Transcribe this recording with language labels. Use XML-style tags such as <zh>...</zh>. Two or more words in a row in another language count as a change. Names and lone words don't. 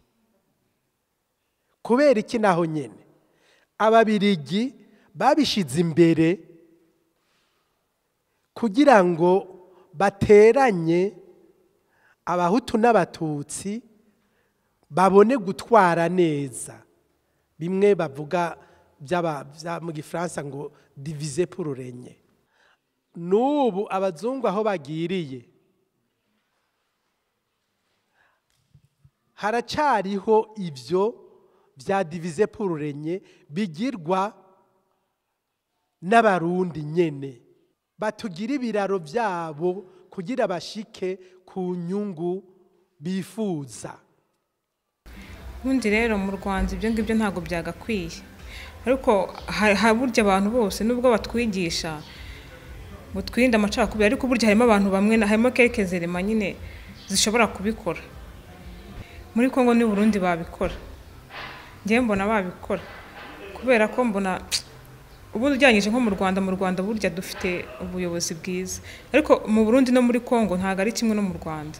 <rn>Kubera iki naho nyene Ababirigi babishize imbere kugira ngo bateranye abahutu n'abatutsi babone gutwara neza bimwe bavuga mu Gifaransa ngo</rn> <fr>diviser pour régner.</fr> <rn>N'ubu abazungu aho bagiriye haracariho ivyo vya</rn> <fr>diviser pour régner</fr> <rn>bigirwa n'abarundi nyene batugira ibiraro byabo kugira bashike ku nyungu bifuza.</rn> <rw>Ubundi rero mu Rwanda ibyo ngibyo ntago byagakwiye, ariko haburya abantu bose nubwo batwigisha ngo twirinde amacakubiri, ariko burya harimo abantu bamwe harimo</rw> <fr>quelques éléments</fr> <rw>nyine zishobora kubikora. Muri Kongo n'u Burundi babikora, ngiye mbona babikora kubera ko mbona ubundi ujyanyije nko mu Rwanda burya dufite ubuyobozi bwiza, ariko mu Burundi no muri Kongo ntago ari kimwe no mu Rwanda.</rw>